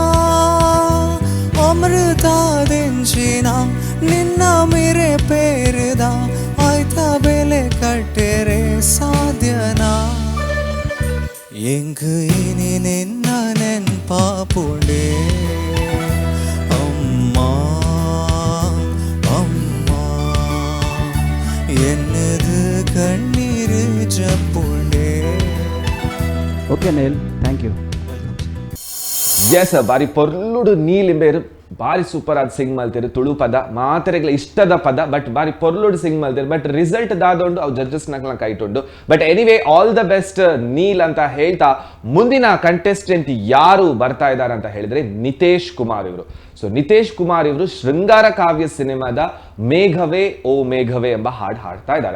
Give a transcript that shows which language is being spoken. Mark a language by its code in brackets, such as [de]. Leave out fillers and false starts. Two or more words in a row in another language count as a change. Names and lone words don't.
[tcy] ಅಮೃತ ದಿಂಜಿನ ನಿನ್ನ ಮಿರೆ ಪೇರಿದ ಆಯ್ತ ಬೆಲೆ ಕಟ್ಟೆರೆ ಸಾಧ್ಯನಾ ಎಂಗು ಇನಿ ನಿನ್ನ ನೆನ್ಪಾಪುಂಡೆ ಅಮ್ಮ ಅಮ್ಮ ಎನ್ನದು ಕಣ್ಣೀರು ಜಪ್ಪುಂಡೆ. [en] Okay Neil, thank you. [tcy] ಎಸ್ ಬಾರಿ ಪೊರ್ಲುಡು ನೀಲಿಂಬೇರು ಭಾರಿ ಸೂಪರ್ ಆದ ಸಿಂಗ್ ಮಲ್ತಿರು ತುಳು ಪದ ಮಾತರೆಗಳ ಇಷ್ಟದ ಪದ ಬಟ್ ಬಾರಿ ಪೊರ್ಲುಡು ಸಿಂಗ್ ಮಲ್ತಿರು ಬಟ್ ರಿಸಲ್ಟ್ ದಾದೊಂಡು ಅವು ಜಡ್ಜಸ್ ನಕ್ಲ ಕೈಟುಂಡು [en] but anyway all the best Neil [kn] ಅಂತ ಹೇಳ್ತಾ ಮುಂದಿನ ಕಂಟೆಸ್ಟೆಂಟ್ ಯಾರು ಬರ್ತಾ ಇದ್ದಾರೆ ಅಂತ ಹೇಳಿದ್ರೆ ನಿತೇಶ್ ಕುಮಾರ್ ಇವರು. ಸೊ ನಿತೇಶ್ ಕುಮಾರ್ ಇವರು ಶೃಂಗಾರ ಕಾವ್ಯ ಸಿನಿಮಾದ ಮೇಘವೇ ಓ ಮೇಘವೇ ಎಂಬ ಹಾಡು ಹಾಡ್ತಾ ಇದ್ದಾರೆ.